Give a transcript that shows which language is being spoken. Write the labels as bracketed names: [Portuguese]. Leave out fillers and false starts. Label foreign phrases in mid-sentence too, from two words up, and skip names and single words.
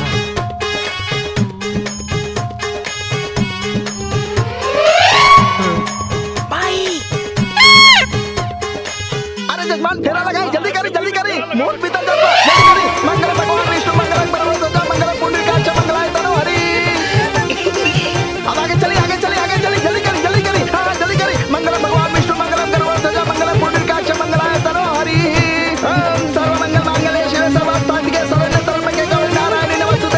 [Bhojpuri] अरे जजमान फेरा लगाई, जल्दी करी मोर पीतल जल्दी करी। [Sanskrit] मंगल भगवान विष्णु मंगल परमेश्वर मंगल पुंडरीकाक्ष मंगलाय तनो हरि। [Bhojpuri] अब आगे चली जल्दी करी। हाँ जल्दी करी। [Sanskrit] मंगल भगवान विष्णु मंगल परमेश्वर मंगल पुंडरीकाक्ष मंगलाय तनो हरि। सर्व मंगल मांगल्ये शिवे सर्वार्थसाधिके शरण्ये त्र्यंबके गौरी नारायणी नमोस्तुते।